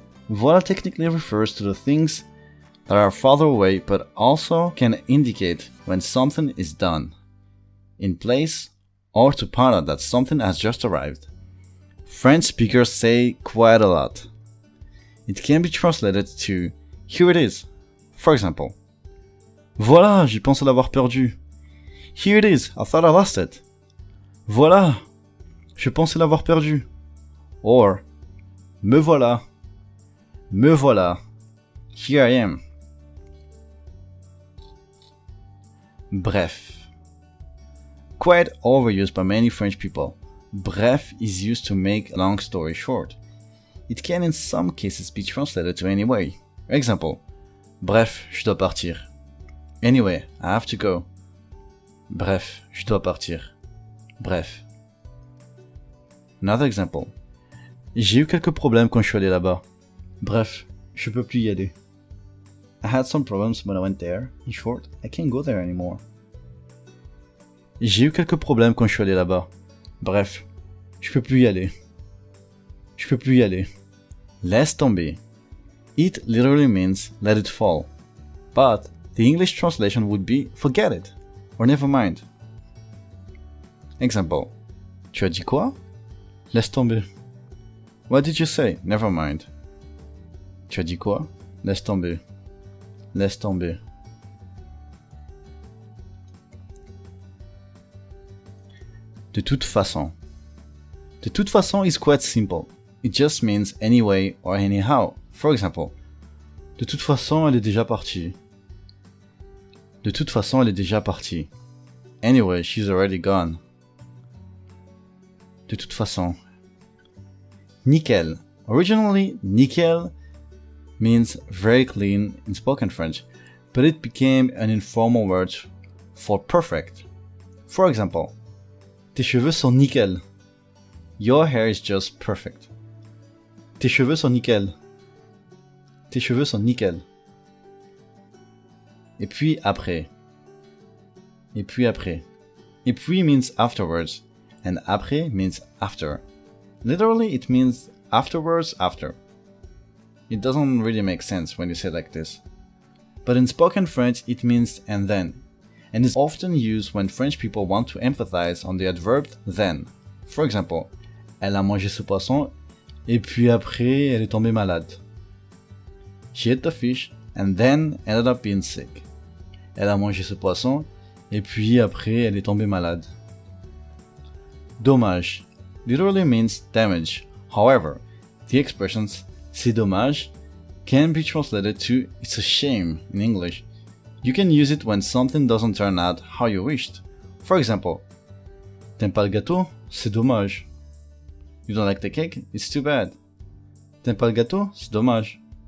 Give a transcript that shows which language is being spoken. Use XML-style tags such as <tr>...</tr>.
<en>Voilà technically refers to the things that are farther away but also can indicate when something is done, in place, or to point out that something has just arrived. French speakers say quite a lot. It can be translated to here it is. For example,</en> <fr>voilà, j'ai pensé l'avoir perdu.</fr> <en>Here it is, I thought I lost it.</en> <fr>Voilà, je pensais l'avoir perdu. Or, me voilà. Me voilà.</fr> <en>Here I am.</en> <fr>Bref.</fr> <en>Quite overused by many French people, bref is used to make a long story short. It can in some cases be translated to any way. Example,</en> <fr>bref, je dois partir.</fr> <en>Anyway, I have to go.</en> <fr>Bref, je dois partir. Bref.</fr> <en>Another example.</en> <fr>J'ai eu quelques problèmes quand je suis allé là-bas. Bref, je peux plus y aller.</fr> <en>I had some problems when I went there. In short, I can't go there anymore.</en> <fr>J'ai eu quelques problèmes quand je suis allé là-bas. Bref, je peux plus y aller. Je peux plus y aller. Laisse tomber.</fr> <en>It literally means let it fall. But the English translation would be forget it or never mind.</en> <fr>Example. Tu as dit quoi? Laisse tomber.</fr> <en>What did you say? Never mind.</en> <fr>Tu as dit quoi? Laisse tomber. Laisse tomber. De toute façon. De toute façon</fr> <en>is quite simple. It just means anyway or anyhow. For example,</en> <fr>de toute façon, elle est déjà partie. De toute façon, elle est déjà partie.</fr> <en>Anyway, she's already gone.</en> <fr>De toute façon.</fr> <en>Nickel. Originally, nickel means very clean in spoken French, but it became an informal word for perfect. For example,</en> <fr>tes cheveux sont nickel.</fr> <en>Your hair is just perfect.</en> <fr>Tes cheveux sont nickel. Tes cheveux sont nickel. Et puis après. Et puis après.</fr> <en>Et puis means afterwards, and après means after. Literally, it means afterwards after. It doesn't really make sense when you say it like this. But in spoken French, it means and then, and is often used when French people want to emphasize on the adverb then. For example,</en> <fr>elle a mangé ce poisson, et puis après, elle est tombée malade.</fr> <en>She ate the fish, and then ended up being sick.</en> <fr>Elle a mangé ce poisson, et puis après, elle est tombée malade.</fr> <en>Dommage literally means damage. However, the expressions c'est dommage can be translated to it's a shame in English. You can use it when something doesn't turn out how you wished. For example,</en> <fr>t'aimes pas le gâteau? C'est dommage.</fr> <en>You don't like the cake? It's too bad.</en> <fr>T'aimes pas le gâteau? C'est dommage.</fr>